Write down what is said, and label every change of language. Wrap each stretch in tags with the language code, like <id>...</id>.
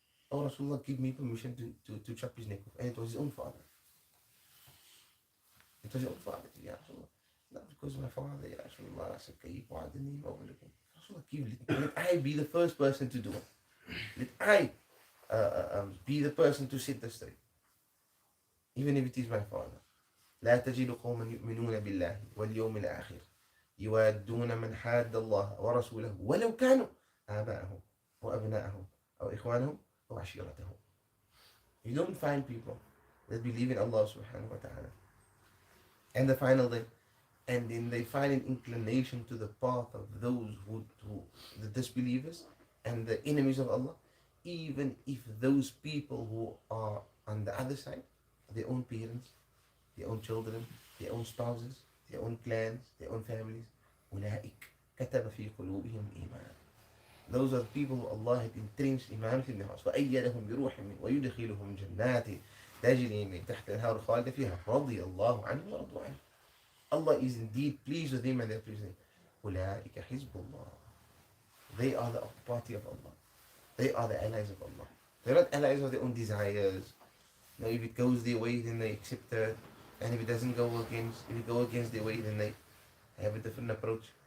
<en>Oh Rasulullah, give me permission to chop his neck off. And it was his own father. It was his own father. Ya Rasulullah. Not because my father, Ya Rasulullah, I said, pardon him, overlook him. Rasulullah, let I be the first person to do it. Let I be the person to set the straight. Even if it is my father.</en> <ar>لا تجد قوما يؤمنون بالله واليوم الآخر يوادون من حاد الله ورسوله ولو كانوا آباءهم وأبناءهم أو إخوانهم أو عشيرتهم.</ar> <en>You don't find people that believe in Allah subhanahu wa ta'ala and the final day, and then they find an inclination to the path of those who the disbelievers and the enemies of Allah, even if those people who are on the other side, their own parents, their own children, their own spouses, their own clans, their own families,</en> <ar>أولئك كتب في قلوبهم إيمانا.</ar> <en>Those are the people who Allah had entrenched iman in their hearts.</en> <ar>وأيدهم بروح منه ويدخلهم جنات تجري من تحت الأنهار خالدين فيها رضي الله عنهم ورضوا عنه.</ar> <en>Allah is indeed pleased with them and they are pleased with him.</en> <ar>أولئك حزب الله.</ar> <en>They are the party of Allah. They are the allies of Allah. They're not allies of their own desires. Now, if it goes their way, then they accept it. And if it doesn't go against their way, then they have a different approach.</en>